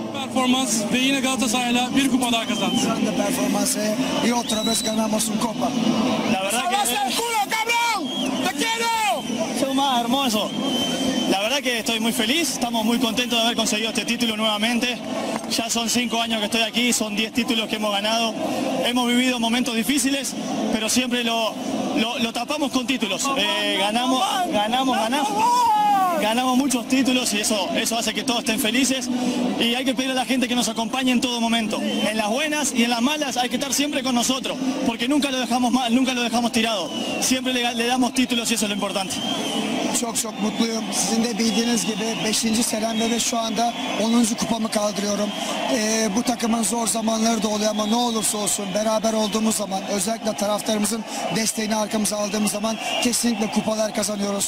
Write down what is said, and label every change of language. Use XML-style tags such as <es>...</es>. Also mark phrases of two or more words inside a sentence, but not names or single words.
<tr>performans ve yine Galatasaray'la bir kupa daha kazandınız.</tr> <es>Grande performance y otra vez ganamos un copa. La verdad que es más hermoso. La verdad que estoy muy feliz, estamos muy contentos de haber conseguido este título nuevamente. Ya son 5 años que estoy aquí, son 10 títulos que hemos ganado. Hemos vivido momentos difíciles, pero siempre lo tapamos con títulos. Ganamos muchos títulos y eso hace que todos estén felices. Y hay que pedir a la gente que nos acompañe en todo momento. En las buenas y en las malas hay que estar siempre con nosotros, porque nunca lo dejamos mal, nunca lo dejamos tirado. Siempre le damos títulos y eso es lo importante.</es> <tr>Çok mutluyum. Sizin de bildiğiniz gibi 5. senemde ve şu anda 10. kupamı kaldırıyorum. Bu takımın zor zamanları da oluyor ama ne olursa olsun beraber olduğumuz zaman, özellikle taraftarımızın desteğini arkamıza aldığımız zaman kesinlikle kupalar kazanıyoruz.</tr>